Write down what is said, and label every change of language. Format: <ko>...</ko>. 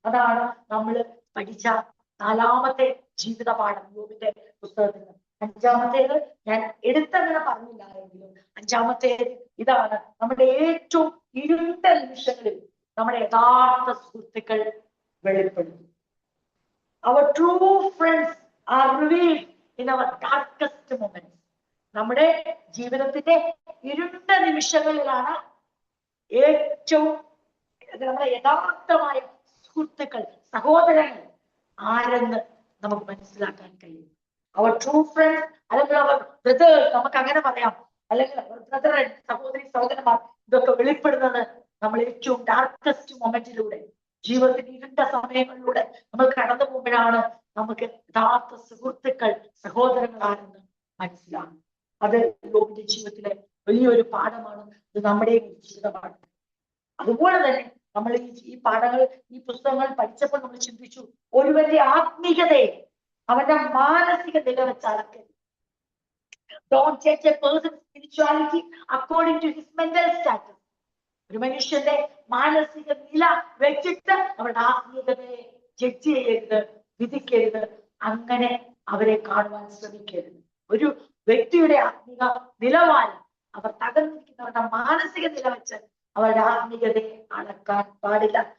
<ml>അതാണ് നമ്മൾ പഠിച്ച നാലാമത്തെ ജീവിത പാഠം യോബിന്റെ പുസ്തകത്തിൽ നിന്ന്. അഞ്ചാമത്തേത് ഞാൻ എടുത്തങ്ങനെ പറഞ്ഞില്ലായെങ്കിലും അഞ്ചാമത്തേത് ഇതാണ്, നമ്മുടെ ഏറ്റവും ഇരുണ്ട നിമിഷങ്ങളിൽ നമ്മുടെ യഥാർത്ഥ സുഹൃത്തുക്കൾ വെളിപ്പെടുന്നു.</ml> <en>Our true friends are revealed in our darkest moments.</en> <ml>നമ്മുടെ ജീവിതത്തിന്റെ ഇരുണ്ട നിമിഷങ്ങളിലാണ് ഏറ്റവും നമ്മുടെ യഥാർത്ഥമായ സുഹൃത്തുക്കൾ, സഹോദരങ്ങൾ ആരെന്ന് നമുക്ക് മനസ്സിലാക്കാൻ കഴിയും. അവർ ട്രൂ ഫ്രണ്ട്സ് അല്ലെങ്കിൽ അവർ ബ്രദേഴ്സ്, നമുക്ക് അങ്ങനെ പറയാം, അല്ലെങ്കിൽ ബ്രദർ, സഹോദരി, സഹോദരന്മാർ, ഇതൊക്കെ വെളിപ്പെടുന്നത് നമ്മൾ ഏറ്റവും ഡാർക്കസ്റ്റ് മൊമെന്റിലൂടെ, ജീവിതത്തിന്റെ ഇരുണ്ട സമയങ്ങളിലൂടെ നമ്മൾ കടന്നു പോകുമ്പോഴാണ് നമുക്ക് യഥാർത്ഥ സുഹൃത്തുക്കൾ, സഹോദരങ്ങളാണെന്ന് മനസ്സിലാകും. അത് യോബിന്റെ ജീവിതത്തിലെ വലിയൊരു പാഠമാണ്. ഇത് നമ്മുടെ ജീവിതമാണ്. അതുപോലെ തന്നെ നമ്മൾ ഈ പാഠങ്ങൾ, ഈ പുസ്തകങ്ങൾ പഠിച്ചപ്പോൾ നമ്മൾ ചിന്തിച്ചു, ഒരുവന്റെ ആത്മീയതയെ അവന്റെ മാനസിക നില വെച്ച് അളക്കരുത്.</ml> <en>Don't judge a person's spirituality according to his mental status.</en> <ml>ഒരു മനുഷ്യന്റെ മാനസിക നില വെച്ചിട്ട് അവരുടെ ആത്മീയതയെ ജഡ്ജ് ചെയ്യരുത്, വിധിക്കരുത്, അങ്ങനെ അവരെ കാണുവാൻ ശ്രമിക്കരുത്. ഒരു വ്യക്തിയുടെ ആത്മീക നിലവാരം അവർ തകർന്നിരിക്കുന്നവരുടെ മാനസിക നില വെച്ച് അവരുടെ ആത്മീയതയെ അളക്കാൻ പാടില്ല.</ml>